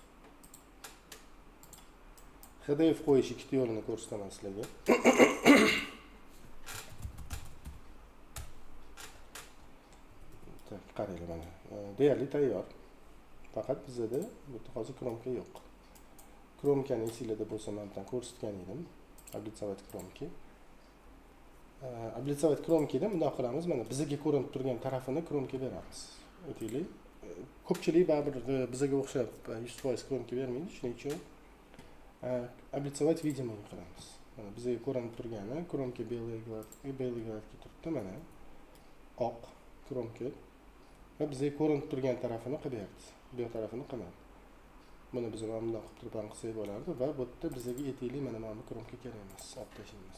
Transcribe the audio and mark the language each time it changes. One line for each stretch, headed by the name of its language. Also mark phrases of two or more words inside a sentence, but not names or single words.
Uzbek: HDF qo'yish ikkita yo'lini ko'rsataman sizlarga. Qaranglar mana. Deyarli tayyor. Faqat bizda bu yerda hozir kromka yo'q. Kromkani esingizda bo'lsa men bilan ko'rsatgan edim.
Russian: Облицовать кромки.
Uzbek: Облицовать kromkida bunday qilamiz. Mana bizga ko'rinib turgan tarafini kromka beramiz. O'taylik. Ko'pchilik baribir bizga o'xshab 100% kromka bermaydi. Shuning uchun
Russian: облицовать видимый
Uzbek: qilamiz. Mana bizga ko'rinib turgani kronka belgradga turibdi, mana oq kronka va bizga ko'rinib turgan tarafini qilyapti, bu tarafini qilmadi. Buni biz mana bunday qilib turib ham qilsak bo'lardi va bu yerda bizga etikli mana bu kronka kerak emas, olib tashlaymiz.